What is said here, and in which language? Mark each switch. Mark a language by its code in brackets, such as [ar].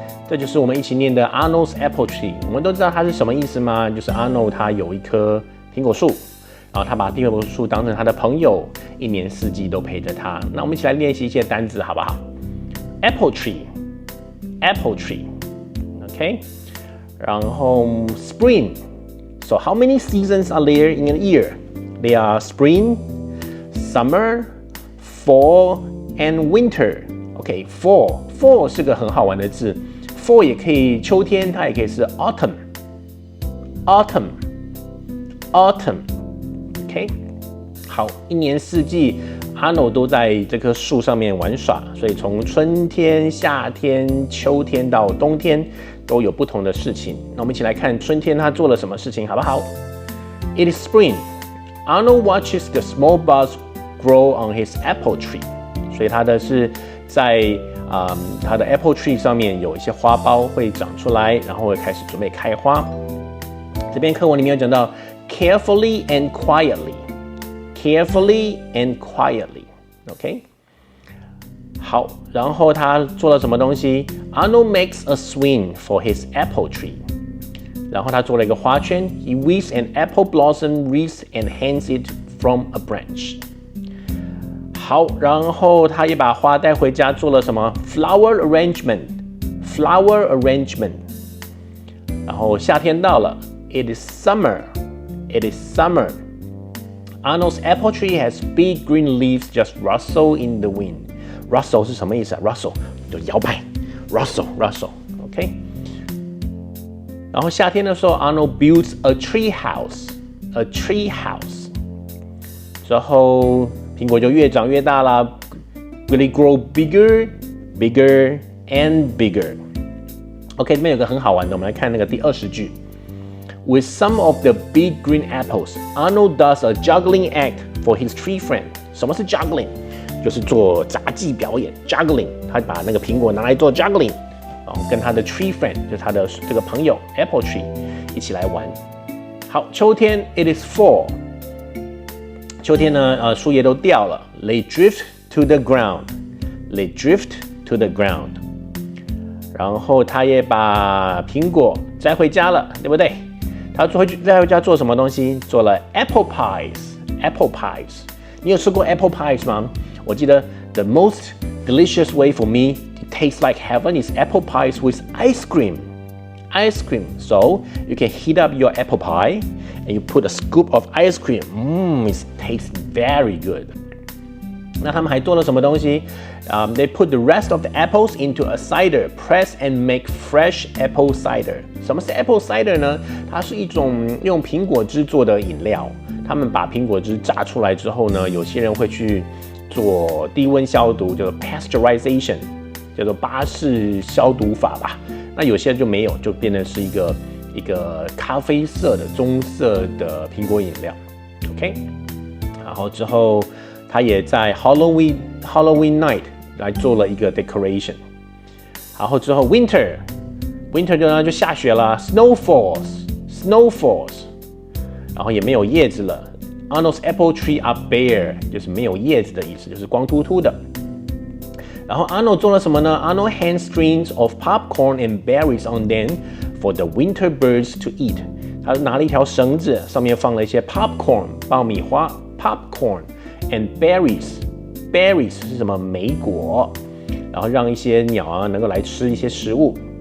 [zh] 这就是我们一起念的 Arnold's Apple Tree。我们都知道它是什么意思吗？就是 Arnold 他有一棵苹果树，然后他把苹果树当成他的朋友，一年四季都陪着他。那我们一起来练习一些单字，好不好 ？ [en] Apple Tree, Apple Tree, OK。 [zh] 然后 Spring. [en] So how many seasons are there in a year? There are spring, summer, fall, and winter. OK, fall. [zh] Fall 是个很好玩的字。Fall 也可以秋天，它也可以是 autumn。OK， 好，一年四季 ，Arnold 都在这棵树上面玩耍，所以从春天、夏天、秋天到冬天都有不同的事情。那我们一起来看春天他做了什么事情，好不好 ？ [en] It is spring. Arnold watches the small buds grow on his apple tree. [zh] 所以他的是在它的 apple tree 上面有一些花苞会长出来，然后会开始准备开花。这边课文里面有讲到 [en] carefully and quietly，carefully and quietly，OK？ [zh] 好，然后他做了什么东西 ？ [en] Arnold makes a swing for his apple tree， [zh] 然后他做了一个花圈 [en] ，He weaves an apple blossom wreath and hangs it from a branch。 [zh] 好，然后他也把花带回家，做了什么 ？ [en] Flower arrangement。 [zh] 然后夏天到了 ， [en] It is summer。 It is summer. Arnold's apple tree has big green leaves just rustle in the wind. [zh] Rustle 是什么意思啊 ？Rustle 就摇摆 ，rustle，OK。然后夏天的时候 [en] ，Arnold builds a tree house，a tree house。 [zh] 之后苹果就越长越大啦 ， [en] really grow bigger and bigger。 [zh] OK， 这边有个很好玩的，我们来看那个第20句。 [en] With some of the big green apples, Arnold does a juggling act for his tree friend. [zh] 什么是 juggling？ 就是做杂技表演 juggling， 他把那个苹果拿来做 juggling， 跟他的 tree friend， 就是他的这个朋友 apple tree 一起来玩。好，秋天 [en] it is fall。 [zh] 秋天呢，树叶都掉了 ， [en] they drift to the ground， [zh] they drift to the ground。然后他也把苹果摘回家了，对不对？他在回家做什么东西？做了 apple pies。apple pies， 你有吃过 apple pies 吗？我记得 [en] the most delicious way for me to taste like heaven is apple pies with ice cream. Ice cream. So you can heat up your apple pie and you put a scoop of ice cream. It tastes very good. [zh] 那他们还做了什么东西？ [en] They put the rest of the apples into a cider, press and make fresh apple cider. [zh] 什么是 apple cider 呢？它是一种用苹果汁做的饮料。他们把苹果汁榨出来之后呢，有些人会去做低温消毒，叫做 pasteurization， 叫做巴氏消毒法吧。那有些人就没有，就变成是一个咖啡色的棕色的苹果饮料。 OK， 然后之后。他也在 Halloween night 来做了一个 decoration， 然后之后 winter 就下雪了 [en] snow falls， [zh] 然后也没有叶子了 [en] Arnold's apple tree are bare [zh] 就是没有叶子的意思，就是光秃秃的。然后 Arnold 做了什么呢？ [en] Arnold hangs strings of popcorn and berries on them for the winter birds to eat。 [zh] 他拿了一条绳子，上面放了一些 popcorn 爆米花 popcorn。 [en] And berries [zh] 是什么？莓果，然后让一些鸟啊能够来吃一些食物。